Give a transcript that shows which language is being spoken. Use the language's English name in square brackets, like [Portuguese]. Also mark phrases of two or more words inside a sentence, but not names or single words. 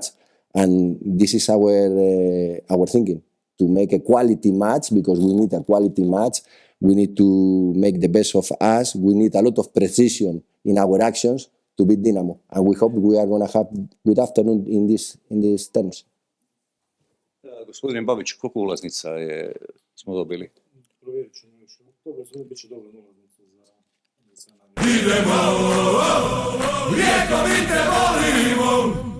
[English] And this is our thinking, to make a quality match because we need a quality match. We need to make the best of us. We need a lot of precision in our actions to beat Dinamo. And we hope we are going to have good afternoon in these terms. [Croatian] Gospodin Babić, koliko ulaznica smo dobili? Provjerit ćemo još. Dobro, bit će dovoljno ulaznica za sve. Idemo, Rijeko mi te volimo.